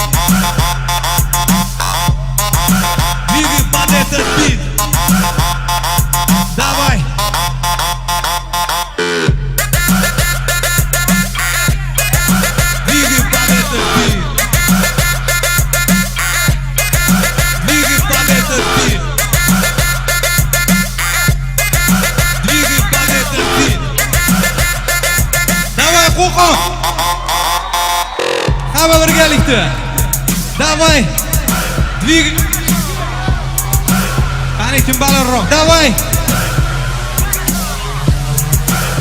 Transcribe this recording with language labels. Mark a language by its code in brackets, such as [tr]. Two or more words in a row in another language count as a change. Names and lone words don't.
[ru] Двигай под этот бит Давай Двигай под этот бит Двигай под этот бит Двигай под этот бит Давай, [uz] Qo'qon! Hamma birgalikda. [ru] Давай! Двигай! [uz] Qani kim balandroq? [ru] Давай!